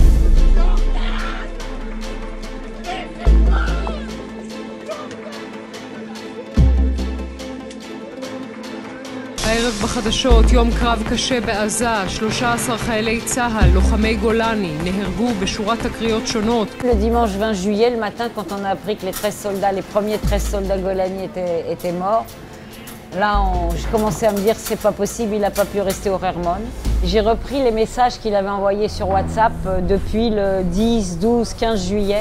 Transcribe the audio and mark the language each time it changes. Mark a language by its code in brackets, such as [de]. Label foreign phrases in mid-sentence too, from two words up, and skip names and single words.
[he] הערב בחדשות, יום קרב קשה בעזה, 13 חיילי צה"ל, לוחמי גולני, נהרגו בשורת תקריות שונות. [fr] Le dimanche 20 juillet, le matin, quand on a appris que les premiers 13 soldats Golani étaient morts, là, j'ai commencé à me dire c'est pas possible, il n'a pas pu rester au Hermon. J'ai repris les messages qu'il avait envoyés sur WhatsApp depuis le 10, 12, 15 juillet.